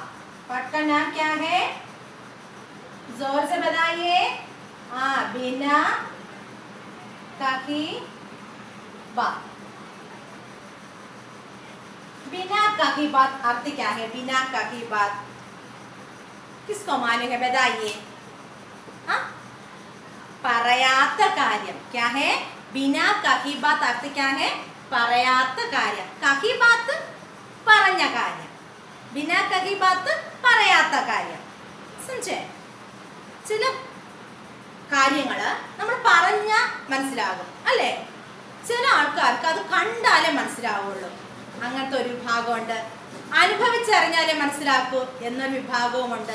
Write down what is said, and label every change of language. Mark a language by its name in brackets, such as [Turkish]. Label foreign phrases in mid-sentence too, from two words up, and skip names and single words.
[Hindi] पाठ का नाम क्या है? जोर से बताइए। बिना कही बात। बिना कही बात अर्थ क्या है? बिना कही बात किसको मालूम है? बताइए। [Malayalam] പറയാത്ത കാര്യം [Hindi] क्या है? बिना कही बात अर्थ क्या है? [Malayalam] പറയാത്ത കാര്യം। [Hindi] कही बात [Malayalam] പറഞ്ഞ കാര്യം, [Hindi] बिना कही बात [Malayalam] പറയാത്ത കാര്യം. [Hindi] समझे? [Malayalam] ചില കാര്യങ്ങൾ നമ്മൾ പറഞ്ഞ മനസ്സിലാകും അല്ലേ? ചില ആൾക്കാർക്ക് അത് കണ്ടാലേ മനസ്സിലാവുള്ളൂ. അങ്ങനത്തെ ഒരു വിഭാഗമുണ്ട്. അനുഭവിച്ചറിഞ്ഞാലേ മനസ്സിലാക്കൂ എന്നൊരു വിഭാഗവുമുണ്ട്.